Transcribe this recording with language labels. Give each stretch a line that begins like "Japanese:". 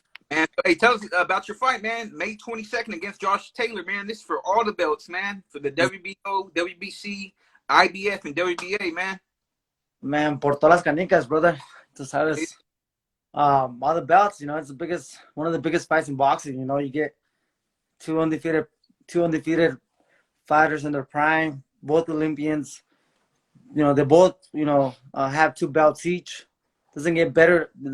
English: And hey, tell us about your fight, man. May 22nd against Josh Taylor, man. This is for all the belts, man. For the WBO, WBC, IBF, and WBA, man.
Spanish: Man, por todas las canicas, brother. Tú sabes.
English: All the belts, it's one of the biggest fights in boxing. You get two undefeated fighters in their prime, both Olympians. They both, have two belts each. Doesn't get better.